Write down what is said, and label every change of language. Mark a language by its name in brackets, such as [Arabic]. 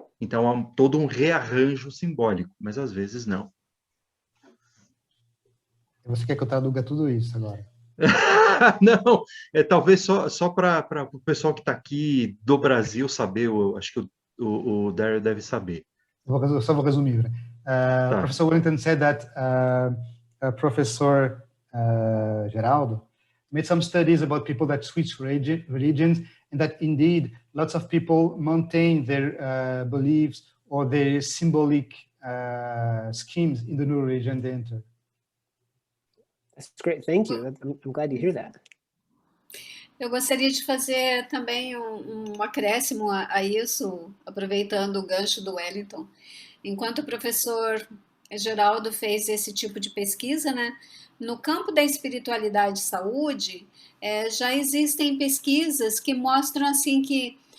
[Portuguese] Então, há todo um rearranjo simbólico, mas às vezes não. Você quer que eu traduza tudo isso agora? Não, talvez só para o pessoal que está aqui do Brasil saber, acho que o Daryl deve saber. Só vou resumir. Tá. [English] Professor Wellington said that Professor Geraldo made some studies about people that switch religions, and that indeed lots of people maintain their beliefs or their symbolic schemes in the new religion they enter. That's great. Thank you. I'm glad to hear that. [Portuguese] Eu gostaria de fazer também um acréscimo a isso, aproveitando o gancho do Wellington. Enquanto o professor Geraldo fez esse tipo de pesquisa, né, no campo da espiritualidade e saúde, já existem pesquisas que mostram assim que